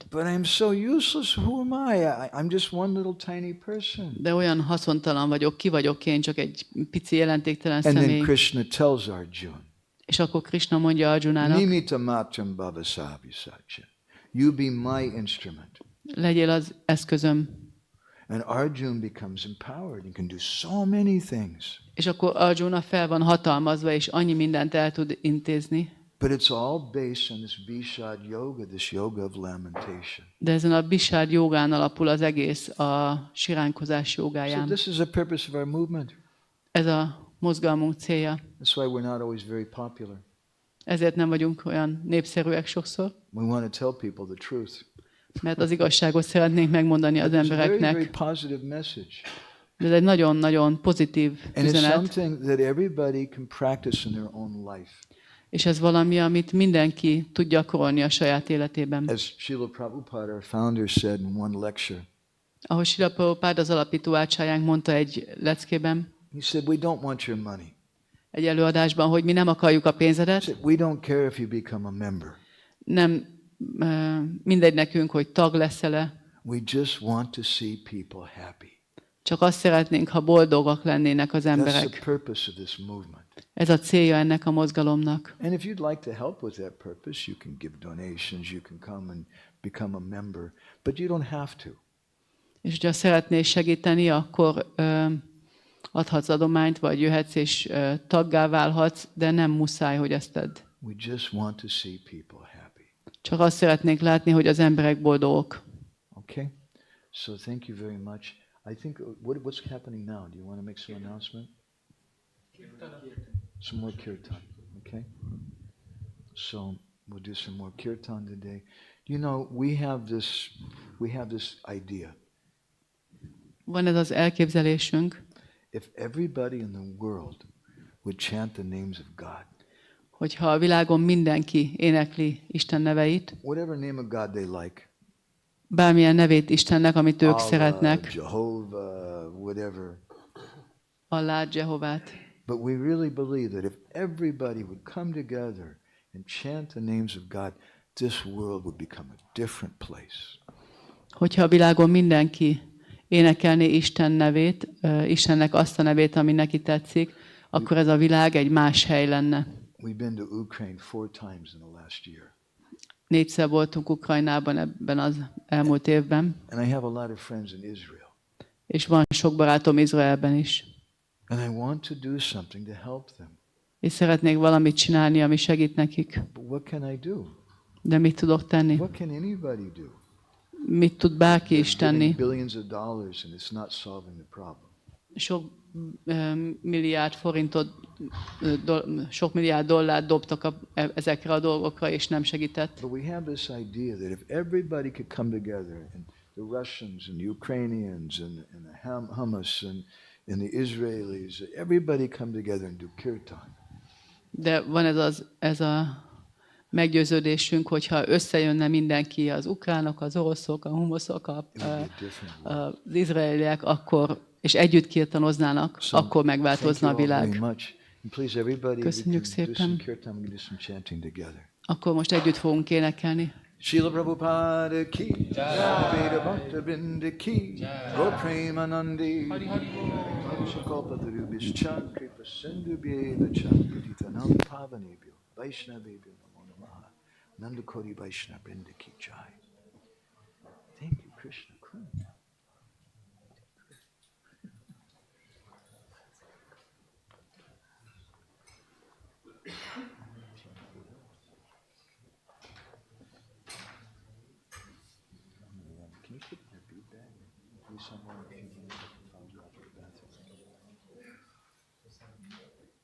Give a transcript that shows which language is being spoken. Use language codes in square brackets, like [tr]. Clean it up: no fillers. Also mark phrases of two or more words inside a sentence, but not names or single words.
[en] But I'm so useless. Who am I? I'm just one little tiny person. [hu] De olyan haszontalan vagyok, ki vagyok én, csak egy pici jelentéktelen [en] And then [hu] személy. [en] Krishna tells Arjuna, [hu] És akkor Krishna mondja Arjunának, [sa] Nimita matram bhavasavi satya. [en] You be my instrument. [hu] legyél az eszközöm. [en] And Arjuna becomes empowered and can do so many things. [hu] És akkor Arjuna fel van hatalmazva, és annyi mindent el tud intézni. [en] But it's all based on this Vishad yoga, this yoga of lamentation. [hu] De ezen a Vishad jogán alapul az egész, a siránkozás [en] So [hu] jogáján. [en] this is the purpose of our movement. [hu] Ez a mozgalmunk célja. [en] That's why we're not always very popular. [hu] Ezért nem vagyunk olyan népszerűek sokszor, [en] We want to tell people the truth. [hu] mert az igazságot szeretnénk megmondani az [en] It's a very, very [hu] embereknek. [en] positive message. [hu] De ez egy nagyon-nagyon pozitív [en] And it's [hu] üzenet, [en] something that everybody can practice in their own life. [hu] és ez valami, amit mindenki tud gyakorolni a saját életében. [en] As Srila Prabhupada, our founder, said in one lecture, [hu] Ahogy Srila Prabhupád, az alapító ácsájánk mondta egy leckében, [en] he said, we don't want your money. [hu] egy előadásban, hogy mi nem akarjuk a [en] He [hu] pénzedet, [en] said, we don't care if you become a member. [hu] nem mindegy nekünk, hogy tag leszel-e, [en] We just want to see people happy. [hu] csak azt szeretnénk, ha boldogak lennének az [en] That's the [hu] emberek. [en] purpose of this movement. [hu] Ez a célja ennek a mozgalomnak. [en] And if you'd like to help with that purpose, you can give donations, you can come and become a member, but you don't have to. [hu] És hogyha szeretnél segíteni, akkor adhatsz adományt, vagy jöhetsz és taggá válhatsz, de nem muszáj, hogy ezt tedd. [en] We just want to see people happy. [hu] Csak azt szeretnék látni, hogy az emberek boldogok. [en] Okay? So thank you very much. I think, what's happening now? Do you want to make some announcement? Some more kirtan, okay? So we'll do some more kirtan today. You know, we have this idea. [hu] Van ez az elképzelésünk, [en] if everybody in the world would chant the names of God. [hu] Hogyha a világon mindenki énekli Isten neveit, [en] Whatever name of God they like. [hu] bármilyen nevét Istennek, amit ők Allah, szeretnek, [en] Jehovah, whatever. [hu] Allát, Jehovát. [en] But we really believe that if everybody would come together and chant the names of God, this world would become a different place. [hu] Hogyha a világon mindenki énekelné Isten nevét, Istennek azt a nevét, ami neki tetszik, akkor ez a világ egy más hely lenne. [en] We've been to Ukraine 4 times in the last year. [hu] 4-szer voltunk Ukrajnában ebben az elmúlt évben, [en] And I have a lot of friends in Israel. [hu] és van sok barátom Izraelben is. [en] And I want to do something to help them. [hu] És szeretnék valamit csinálni, ami segít nekik. [en] But what can I do? [hu] De mit tudok tenni? [en] What can anybody do? [hu] Mit tud bárki is [en] Giving [hu] tenni? [en] billions of dollars and it's not solving the problem. [hu] Sok milliárd forintot, sok milliárd dollárt dobtak ezekre a dolgokra, és nem segített. [en] But we have this idea that if everybody could come together, and the Russians and the Ukrainians and the Hamas and the Israelis, everybody come together and do kirtan. [hu] De van ez a meggyőződésünk, hogyha összejönne mindenki, az ukránok, az oroszok, a humoszok, az izraeliek, akkor, és együtt kirtanoznának, akkor megváltozna a világ. Köszönjük szépen. Akkor most együtt fogunk énekelni. [sa] Srila Prabhupada ki, Veda Bhakta Vrinda ki, Gaur Premanandi, Vaishakalpatarubhishcha, Kripa Sindhubhyeva cha, Patitanam Pavanebhyo, Vaishnavebhyo Namo Namaha, Nandakoti Vaishnava Vrinda ki jai. [en] Thank you, Krishna. Can you put your bead bag in someone if you can find you out to the bathroom?